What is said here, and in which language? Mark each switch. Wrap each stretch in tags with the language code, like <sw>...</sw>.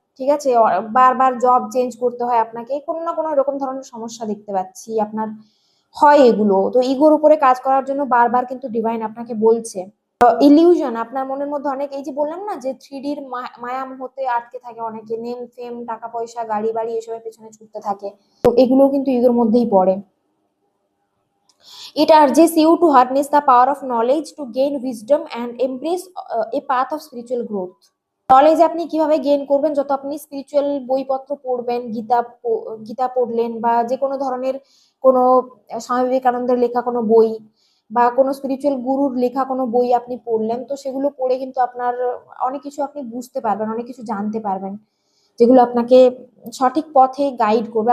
<bn>ঠিক আছে, বারবার জব চেঞ্জ করতে হয় আপনাকে, কোনো না কোনো এরকম ধরনের সমস্যা দেখতে পাচ্ছি আপনার হয় এগুলো। তো ইগোর উপরে কাজ করার জন্য বারবার কিন্তু ডিভাইন আপনাকে বলছে। ইলিউশন, আপনার মনের মধ্যে অনেক, এই যে বললাম না যে থ্রিডির মায়া মোহতে আটকে থাকে অনেকে, নেম ফেম, টাকা পয়সা, গাড়ি বাড়ি, এসবের পেছনে ছুটতে থাকে, তো এগুলো কিন্তু ইগোর মধ্যেই পড়ে।</bn> <en>It urges you to harness the power of knowledge to gain wisdom and embrace a path of spiritual growth.</en> <bn>Knowledge আপনি কিভাবে গেইন করবেন, যত আপনি স্পিরিচুয়াল বইপত্র পড়বেন, গীতা পড়লেন বা যে কোনো ধরনের কোনো স্বামী বিবেকানন্দের লেখা কোনো বই বা কোনো স্পিরিচুয়াল গুরুর লেখা কোনো বই আপনি পড়লেন, তো সেগুলো পড়ে কিন্তু আপনার অনেক কিছু আপনি বুঝতে পারবেন, অনেক কিছু জানতে পারবেন, যেগুলো আপনাকে সঠিক পথে গাইড করবে।</bn>